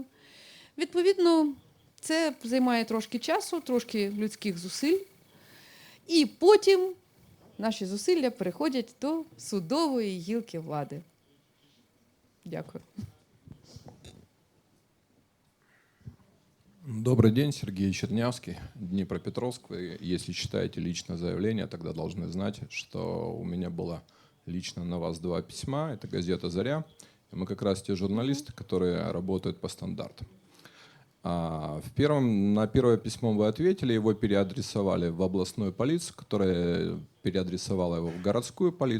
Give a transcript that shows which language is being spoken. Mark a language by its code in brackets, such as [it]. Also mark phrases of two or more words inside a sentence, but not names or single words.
[uk] Відповідно, це займає трошки часу, трошки людських зусиль. І потім наші зусилля переходять до судової гілки влади. Дякую. [ru] Добрый день, Сергей Чернявский, Днепропетровск. Вы, если читаете личное заявление, тогда должны знать, что у меня было лично на вас 2 письма. Это газета «Заря». И мы как раз те журналисты, которые работают по стандартам. На первое письмо вы ответили, его переадресовали в областную полицию, которая переадресовала его в городскую полицию.